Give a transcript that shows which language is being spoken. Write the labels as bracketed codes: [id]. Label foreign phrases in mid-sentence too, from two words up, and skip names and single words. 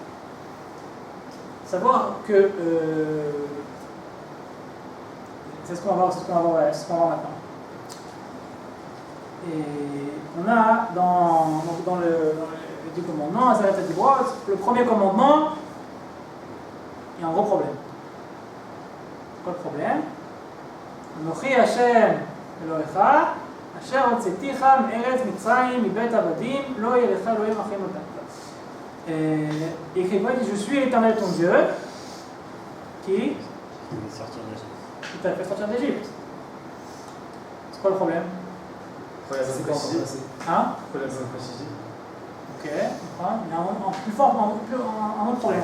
[fr] Savoir que c'est ce qu'on va voir maintenant. Et on a dans les 10 commandements, à Zarat Adibra, le premier commandement, il y a un gros problème. C'est quoi le problème? [he] אנכי ה' אלהיך אשר הוצאתיך מארץ מצרים מבית עבדים לא יהיה לך אלהים אחרים על פני. [fr] Écrit quoi? Il dit, je suis l'Éternel ton Dieu, qui t'a fait sortir d'Égypte. C'est quoi le problème? Pourquoi la besoin de préciser? Hein? Pourquoi la besoin de préciser? Ok, il y a un plus fort, un autre problème.